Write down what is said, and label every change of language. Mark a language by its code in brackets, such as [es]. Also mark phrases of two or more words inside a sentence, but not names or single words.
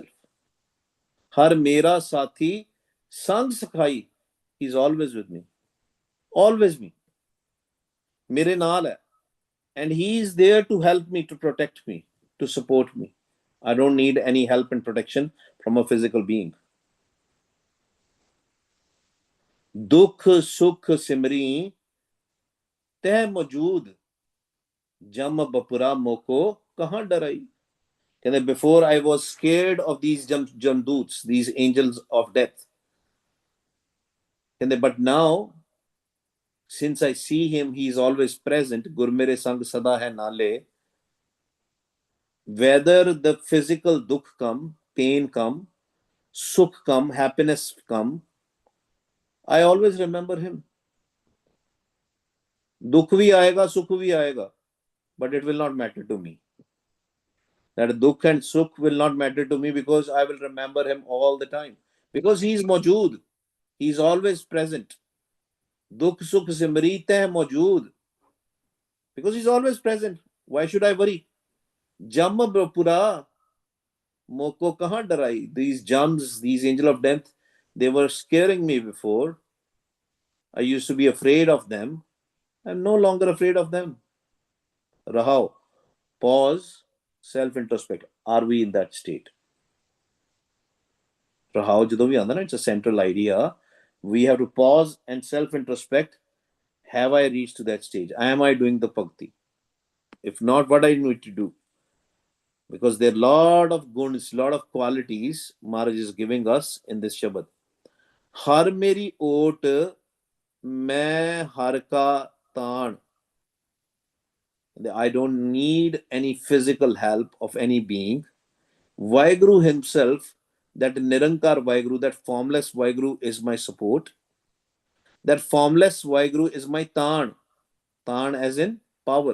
[pa] ਹਰ ਮੇਰਾ ਸਾਥੀ ਸੰਗ ਸਖਾਈ. [en] He's always with me. Always me. [pa] ਮੇਰੇ ਨਾਲ ਹੈ. [en] And he is there to help me, to protect me, to support me. I don't need any help and protection from a physical being. [pa] ਦੁੱਖ ਸੁੱਖ ਸਿਮਰੀ ਤੇਹ ਮਜੂਦ ਜਮ ਬਪੁਰਾ ਮੋਕੋ ਕਹਾਂ ਡਰਾਈ. [en] And before I was scared of these jamdoots, these angels of death. But now, since I see him, he is always present. [pa] ਗੁਰਮੇਰੇ ਸੰਗ ਸਦਾ ਹੈ ਨਾਲੇ. [en] Whether the physical dukh come, pain come, sukh come, happiness come, I always remember him. [hi] दुख भी आएगा, सुख भी आएगा, [en] but it will not matter to me. That dukh and sukh will not matter to me because I will remember him all the time. Because he is mawjood. He is always present. [pa] ਦੁੱਖ ਸੁੱਖ ਸਿਮਰਿਤ ਹੈ ਮੌਜੂਦ. [en] Because he is always present. Why should I worry? [pa] ਜਮ ਪੁਰਾ ਮੋਕੋ ਕਹਾਂ ਡਰਾਈ. [en] These jams, these angel of death, they were scaring me before. I used to be afraid of them. I'm no longer afraid of them. Rahao. Pause. Self introspect. Are we in that state? Rahao [pa] ਜਦੋਂ ਵੀ ਆਉਂਦਾ ਨਾ, [en] it's a central idea. We have to pause and self introspect. Have I reached to that stage? Am I doing the bhakti? If not, what I need to do? Because there are a lot of guns, lot of qualities Maharaj is giving us in this Shabad. [pa] ਹਰ ਮੇਰੀ ਓਟ, ਮੈਂ ਹਰ ਕਾ ਤਾਣ. [en] I don't need any physical help of any being. Vaheguru himself, that Nirankar Vaheguru, that formless Vaheguru is my support. That formless Vaheguru is my taan. Taan as in power.